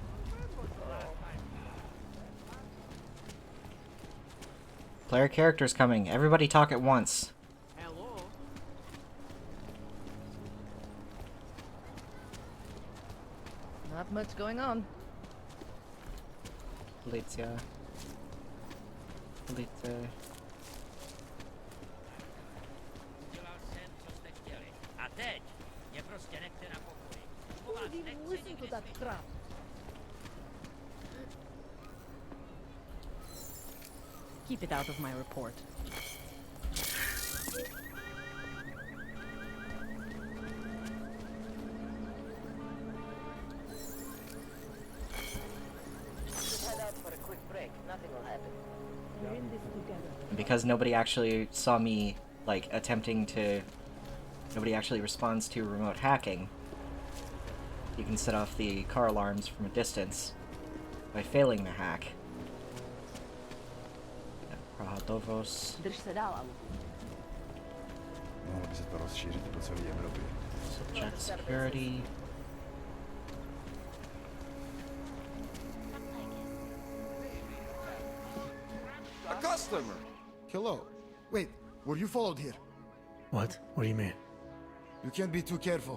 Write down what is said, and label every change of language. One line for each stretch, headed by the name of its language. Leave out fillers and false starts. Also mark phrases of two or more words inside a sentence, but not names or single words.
English: Player characters coming. Everybody talk at once. Not much going on.
Czech: Policja. Policja. Dělal jsem, co jste chtěli. A teď mě prostě nechte na pokoji. Po vás
English: Didn't
Czech: nechci
English: listen to
Czech: nikdy
English: that
Czech: slyšet.
English: crap. Keep it out of my report. Just head out for a quick break. Nothing will happen. We're in this together. And because nobody actually saw me, like, attempting to... Nobody actually responds to remote hacking, you can set off the car alarms from a distance by failing the hack.
Czech: Prahatovos. Drž se dál, Alu. mohlo by se to rozšířit po celé Evropě.
English: Subject security. A customer! Hello. Wait, were you followed here? What? What do you mean? You can't be too careful.